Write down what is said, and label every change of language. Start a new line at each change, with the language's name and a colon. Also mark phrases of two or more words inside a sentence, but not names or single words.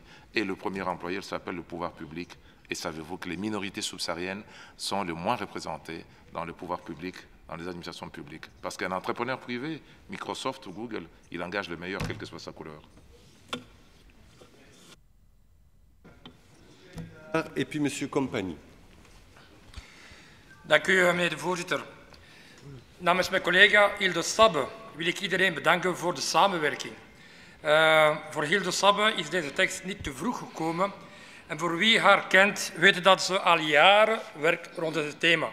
French: Et le premier employeur s'appelle le pouvoir public. Et savez-vous que les minorités subsahariennes sont les moins représentées dans le pouvoir public, dans les administrations publiques. Parce qu'un entrepreneur privé, Microsoft ou Google, il engage le meilleur, quelle que soit sa couleur. Et puis Monsieur Compagnie.
Dutch: Dank u, meneer de voorzitter. Namens mijn collega Hilde Sabbe wil ik iedereen bedanken voor de samenwerking. Voor Hilde Sabbe is deze tekst niet te vroeg gekomen en voor wie haar kent weet dat ze al jaren werkt rond het thema.